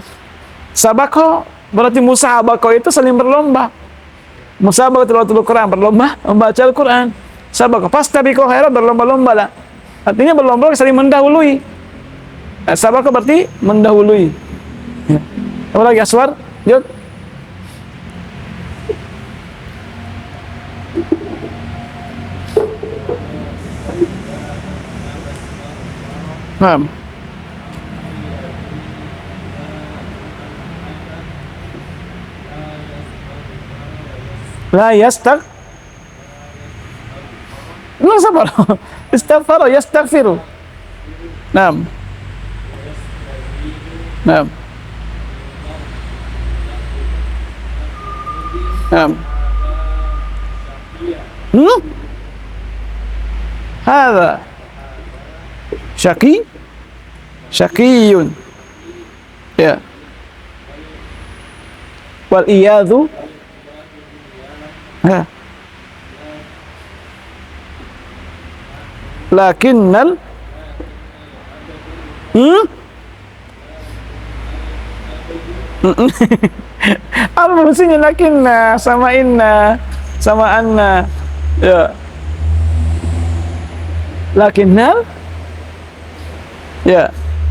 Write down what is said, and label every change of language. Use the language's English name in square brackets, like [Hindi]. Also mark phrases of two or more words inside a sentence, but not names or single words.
[Indonesian] Sabako berarti musabako itu saling berlomba. [Arabic] Musabako tilawatul Quran, [Indonesian] berlomba membaca Al-Quran. [Arabic] Sabako fastabiqul khairat, [Indonesian] berlomba-lomba lah. Artinya berlomba saling mendahului. Sabako berarti mendahului. Ya. Apa lagi Aswar? Yuk. Naam. [Arabic] La yastag. [Indonesian] Nggak sabar. Istighfar, yastaghfiru. Naam. Naam. Naam. [Arabic] Hada syaqiyun. Ya. Wal iyadhu. [Indonesian] Ya. Lakinnal apa maksudnya lakinna sama inna sama anna? Ya. Lakinnal, ya.